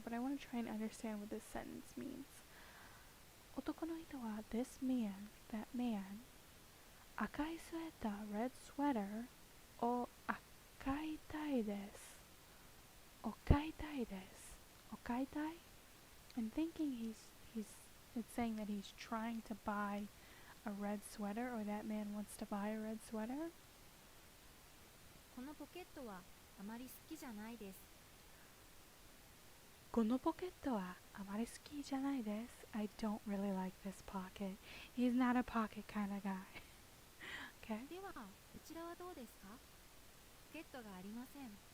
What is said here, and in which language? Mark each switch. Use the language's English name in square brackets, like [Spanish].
[English] But I want to try and understand what this sentence means. [Japanese] 男の人は [English] this man, that man [Japanese] 赤いスウェッター [English] red sweater [Japanese] を買いたいですお買いたいですお買いたい [English] I'm thinking it's saying that he's trying to buy a red sweater or that man wants to buy a red sweater [Japanese] このポケットはあまり好きじゃないです。このポケットはあまり好きじゃないです [English] I don't really like this pocket He's not a pocket kind of guy Okay [Japanese] では、こちらはどうですか？ポケットがありません。